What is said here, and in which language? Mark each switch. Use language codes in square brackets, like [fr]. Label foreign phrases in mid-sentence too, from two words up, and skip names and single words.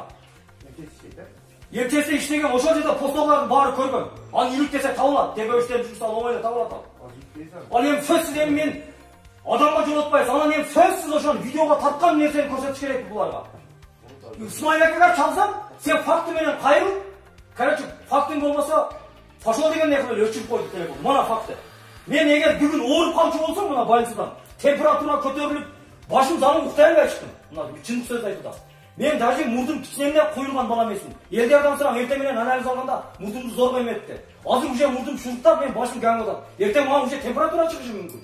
[ky] Ертеси иштеген ошол жерде постолордун баары көргөн. Аны иликтесе табылат, тергөөчтөр жұмыс албай эле табылат. Ал эми сөзсүз эми мен адамга жолотпайсыз. Анан эми сөзсүз ошол видеого тарткан нерсени көрсөтүш керек буларга. Исмаил акага чалсам, сен факты менен кайрыл. Короче, фактың болмаса, пошел деген не кылып өчүрүп койду телефон. Мына факты. Мен эгер бүгүн ооруп калчу болсом, мына больницадан температура көтөрүлүп, башым занып уктай албай чыктым. Мына чындык сөз айтып атам. Мен даже мурдум кичинемне куюлган бала эмесмин. Элдерден сурам, эртең менен анализ алганда мурдумду зорго эметти. Азыр уже мурдум шурттап, мен башым каңып атат. Эртең мага уже температура чыгышы мүмкүн.